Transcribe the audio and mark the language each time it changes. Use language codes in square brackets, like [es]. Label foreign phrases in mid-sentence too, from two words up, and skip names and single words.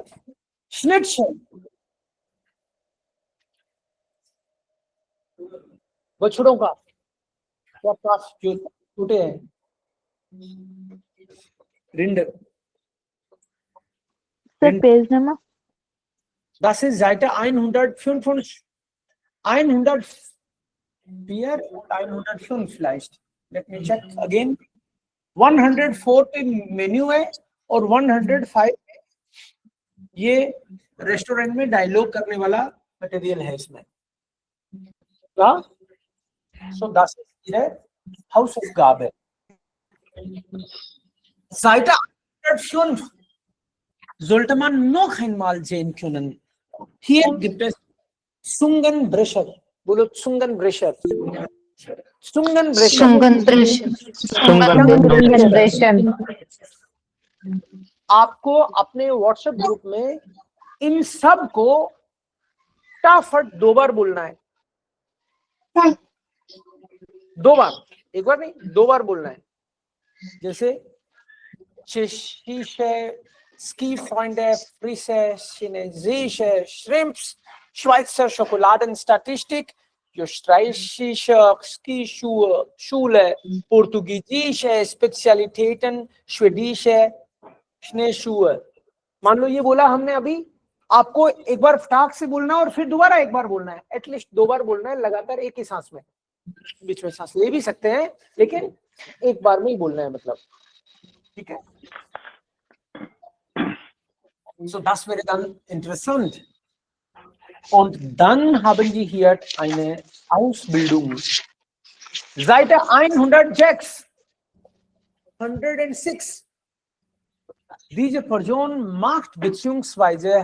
[hi] स्नेट्शल, बछड़ों का जो टूटे हैं, रिंड। सर [en] page number, [de] Das ist Seite 105, 104 und 105 vielleicht. [en] Let me check again. [hi] 104 पे मेन्यू है और 105 ये रेस्टोरेंट में डायलॉग करने वाला मटेरियल है इसमें। [de] So das ist Ihre Hausaufgabe. Seite 105 sollte man noch einmal sehen können. Hier gibt es Zungenbrecher. बोलो Zungenbrecher. Zungenbrecher. Zungenbrecher. Zungenbrecher. [hi] आपको अपने व्हाट्सएप ग्रुप में इन सब को फटाफट 2 बार बोलना है। 2 बार, एक बार नहीं, 2 बार बोलना है। [de] जैसे Tschechische, Skifreunde, Frische, chinesische Shrimps, Schweizer Schokoladenstatistik, österreichische Skischule, portugiesische Spezialitäten, schwedische Schneeschuhe। [hi] मान लो ये बोला हमने अभी, आपको एक बार फटाक से बोलना है और फिर दोबारा एक बार बोलना है, एटलीस्ट 2 बार बोलना है लगातार एक ही सांस में। बीच में सांस ले भी सकते हैं लेकिन एक बार में ही बोलना है, मतलब ठीक है। [de] So das wäre dann interessant. Und dann haben wir hier eine Ausbildung. Seite 106. 106. Diese Person macht bzw.